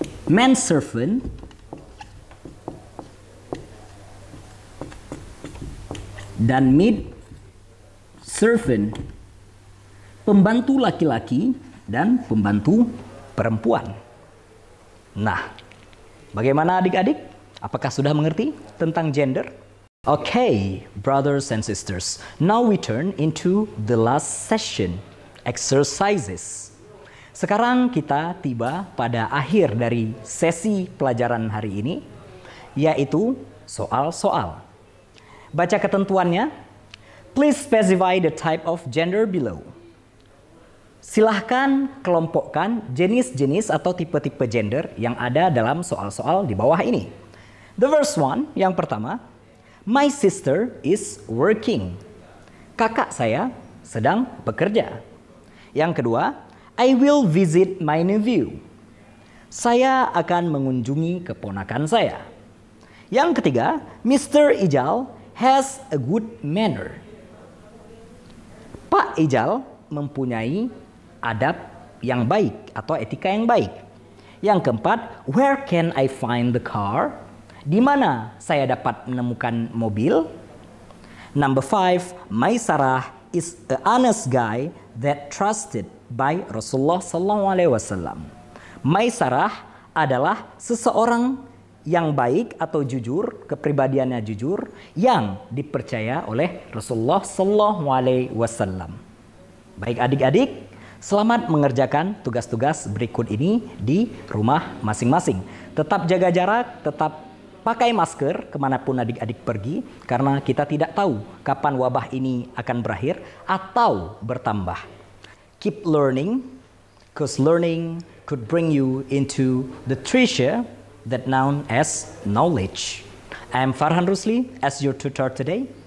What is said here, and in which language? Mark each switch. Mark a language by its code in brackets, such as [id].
[id] Manservant dan maid servant, pembantu laki-laki dan pembantu perempuan. Nah, bagaimana adik-adik? Apakah sudah mengerti tentang gender? [en] Okay, brothers and sisters, now we turn into the last session, exercises. [id] Sekarang kita tiba pada akhir dari sesi pelajaran hari ini, yaitu soal-soal. Baca ketentuannya. [en] Please specify the type of gender below. [id] Silahkan kelompokkan jenis-jenis atau tipe-tipe gender yang ada dalam soal-soal di bawah ini. [en] The first one, [id] yang pertama, [en] my sister is working. [id] Kakak saya sedang bekerja. Yang kedua, [en] I will visit my nephew. [id] Saya akan mengunjungi keponakan saya. Yang ketiga, [en] Mr. Ijal has a good manner. [id] Pak Ijal mempunyai adab yang baik atau etika yang baik. Yang keempat, [en] where can I find the car? [id] Di mana saya dapat menemukan mobil? [en] Number 5, Maisarah is a honest guy that trusted by Rasulullah SAW. [id] Maisarah adalah seseorang yang baik atau jujur, kepribadiannya jujur, yang dipercaya oleh Rasulullah SAW. Baik adik-adik, selamat mengerjakan tugas-tugas berikut ini di rumah masing-masing. Tetap jaga jarak, tetap pakai masker kemanapun adik-adik pergi, karena kita tidak tahu kapan wabah ini akan berakhir atau bertambah. [en] Keep learning, because learning could bring you into the treasure that known as knowledge. I am Farhan Rusli as your tutor today.